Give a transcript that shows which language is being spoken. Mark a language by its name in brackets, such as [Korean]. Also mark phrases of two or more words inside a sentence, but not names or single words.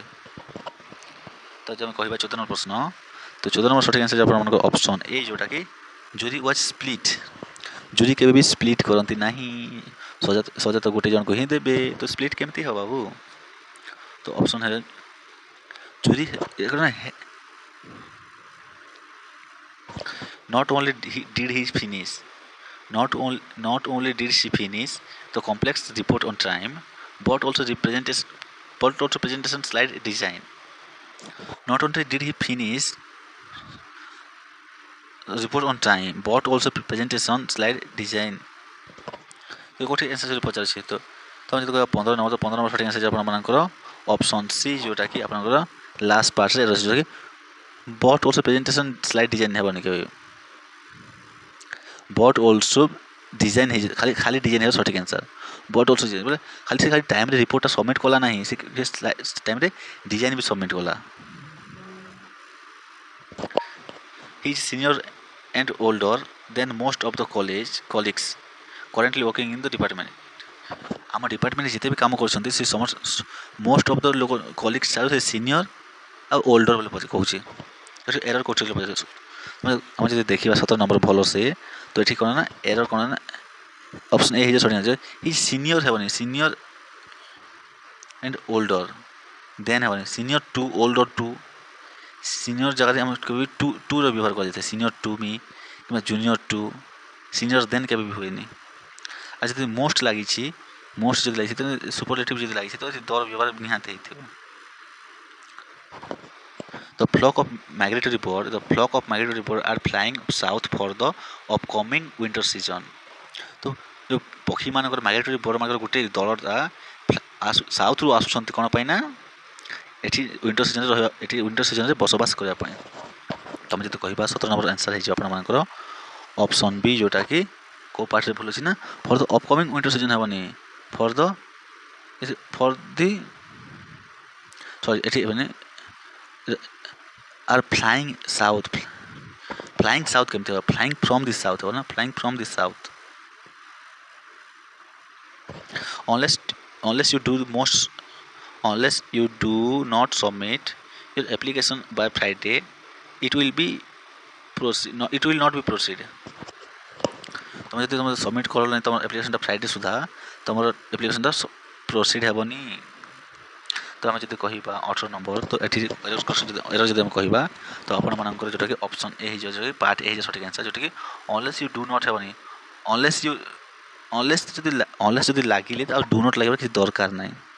[Odia] ତ ଯଦି ଆମେ କହିବା 14 ନମ୍ବର ପ୍ରଶ୍ନ, ତ 14 ନମ୍ବର ସଠିକ୍ ଆନ୍ସର୍ ଆପଣମାନଙ୍କ ଅପସନ୍ ଏ, ଯେଉଁଟାକି [English] jury was split. [Odia] ଜୁରି କେବେ ବି ସ୍ପ୍ଲିଟ୍ କରନ୍ତି ନାହିଁ, ସଜା ତ ଗୋଟେ ଜଣକୁ ହିଁ ଦେବେ, ତ ସ୍ପ୍ଲିଟ୍ କେମିତି ହେବ ବାବୁ। [English] ତ option A jury not only did she finish the complex report on time, but also presentation slide design. Not only did he finish report on time, but also presentation slide design. [Odia] ତ କେଉଁଠି ଆନ୍ସର୍ ପଚାରୁଛି। ତ ଆମେ ଯଦି କହିବା 15 ନମ୍ବର, ତ 15 ନମ୍ବର ସଠିକ୍ ଆନ୍ସର୍ ଆପଣମାନଙ୍କର ଅପସନ୍ ସି, ଯେଉଁଟାକି ଆପଣଙ୍କର ଲାଷ୍ଟ ପାର୍ଟରେ ରହିଛି, ଯେଉଁଟାକି [English] but also presentation slide design [Odia] ହେବନି କେବେ, [English] but also design [Odia] ହେଇଛି, ଖାଲି ଡିଜାଇନ୍ ହେବ ସଠିକ୍ ଆନ୍ସର୍। [English] but also design [Odia] ବୋଲେ ଖାଲି ସେ ଟାଇମ୍ରେ ରିପୋର୍ଟଟା ସବମିଟ୍ କଲା ନାହିଁ, ସେ ଟାଇମ୍ରେ ଡିଜାଇନ୍ ବି ସବମିଟ୍ କଲା। [English] he is senior and older than most of the colleagues currently working in the department. [Odia] ଆମ ଡିପାର୍ଟମେଣ୍ଟରେ ଯେତେ ବି କାମ କରୁଛନ୍ତି ସେ [English] most of the [Odia] ଲୋକ କଲିଗ୍ସ ଠାରୁ ସେ ସିନିୟର ଆଉ ଓଲ୍ଡର ବୋଲି କହୁଛି। ଏଠି ଏରର କରୁଛି ବୋଲି ପଚାରୁଛୁ। ଆମେ ଯଦି ଦେଖିବା 17 ନମ୍ବର ଭଲ ସେ, ତ ଏଠି କ'ଣ ନା ଏରର କ'ଣ ନା ଅପସନ୍ ଏ ହେଇଯିବ ସଠିକ୍ ଆନ୍ସର୍। ହି ସିନିୟର ହେବନି, [English] senior and older than [Odia] ହେବନି, [English] senior to older to. [Odia] ସିନିୟର ଜାଗାରେ ଆମେ କେବେ ଟୁର ବ୍ୟବହାର କରାଯାଇଥାଏ, [English] senior to me [Odia] କିମ୍ବା [English] junior to, senior than [Odia] କେବେ ବି ହୁଏନି। ଆଉ ଯଦି ମୋଷ୍ଟ ଲାଗିଛି, ମୋଷ୍ଟ ଯଦି ଲାଗିଛି, ସୁପରଲେଟିଭ୍ ଯଦି ଲାଗିଛି, ତ ଦର ବ୍ୟବହାର ନିହାତି ହେଇଥିବ। [English] The flock of migratory birds are flying south for the upcoming winter season. [Odia] ତ ଯେଉଁ ପକ୍ଷୀମାନଙ୍କର ମାଇଗ୍ରେଟୋରୀ ବର୍ଡ଼ମାନଙ୍କର ଗୋଟେ ଦଳଟା ସାଉଥରୁ ଆସୁଛନ୍ତି କ'ଣ ପାଇଁ ନା ଏଠି ୱିଣ୍ଟର ସିଜନରେ ରହିବା, ଏଠି ୱିଣ୍ଟର ସିଜନରେ ବସବାସ କରିବା ପାଇଁ। ତୁମେ ଯଦି କହିବା 17 ନମ୍ବର ଆନ୍ସର୍ ହେଇଯିବ ଆପଣମାନଙ୍କର ଅପସନ୍ ବି, ଯେଉଁଟାକି କେଉଁ ପାର୍ଟରେ ଭୁଲ ଅଛି ନା [English] for the upcoming winter season [Odia] ହେବନି, ଏଠି ହେବନି [English] are flying south. flying south [Odia] କେମିତି ହେବ, [English] flying from the south [Odia] ହେବ ନା, [English] flying from the south. unless you do not submit your application by Friday, it will not be proceed. [Odia] ତୁମେ ଯଦି ତୁମେ ସବମିଟ୍ କଲ ନାହିଁ ତୁମର ଆପ୍ଲିକେସନ୍ଟା ଫ୍ରାଇଡ଼େ ସୁଦ୍ଧା, ତୁମର ଆପ୍ଲିକେସନ୍ଟା ପ୍ରୋସିଡ଼୍ ହେବନି। ତ ଆମେ ଯଦି କହିବା 18 ନମ୍ବର, ତ ଏଠି ଏରର ଯଦି ଆମେ କହିବା, ତ ଆପଣମାନଙ୍କର ଯେଉଁଟାକି ଅପସନ୍ ଏ ହେଇଯିବ, ଯେଉଁଟାକି ପାର୍ଟ ଏ ହେଇଯିବ ସଠିକ୍ ଆନ୍ସର୍, ଯେଉଁଟାକି [English] unless you do not [Odia] ହେବନି, [English] unless you unless [Odia] ଯଦି ଲାଗିଲେ ଆଉ [English] do not [Odia] ଲାଗିବାର କିଛି ଦରକାର ନାହିଁ।